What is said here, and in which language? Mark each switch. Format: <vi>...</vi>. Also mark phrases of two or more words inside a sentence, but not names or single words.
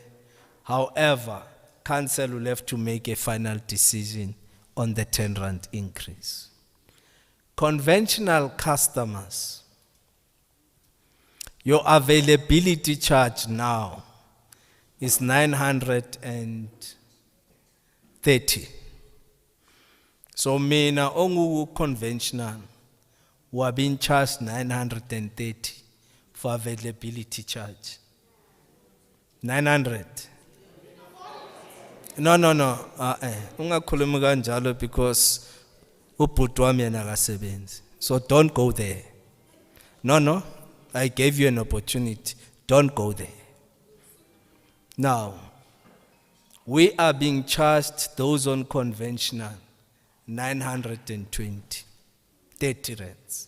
<en>However, council will have to make a final decision on the 10 rand increase. Conventional customers, your availability charge now is 930.</en> <zu>So mina ongu conventional,</zu> <en>we are being charged 930 for availability charge. 900. No.</en> <zu>Ungakhuluma kanjalo because ubhuti wami yena akasebenzi.</zu> <en>So don't go there. No. I gave you an opportunity. Don't go there. Now, we are being charged, those on conventional, 920, 30 rands.</en>